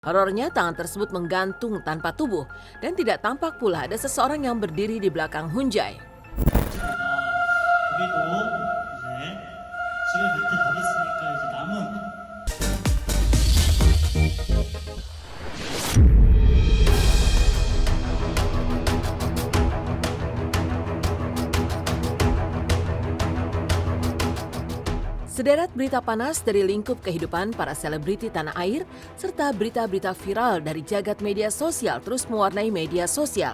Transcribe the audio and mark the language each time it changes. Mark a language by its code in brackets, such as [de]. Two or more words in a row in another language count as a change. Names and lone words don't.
[id] Horornya, tangan tersebut menggantung tanpa tubuh dan tidak tampak pula ada seseorang yang berdiri di belakang Hunjai. [ko] 여기도 이제 지금 밑에 답 있으니까 이제 남은 [id] Sederet berita panas dari lingkup kehidupan para selebriti tanah air serta berita-berita viral dari jagat media sosial terus mewarnai media sosial.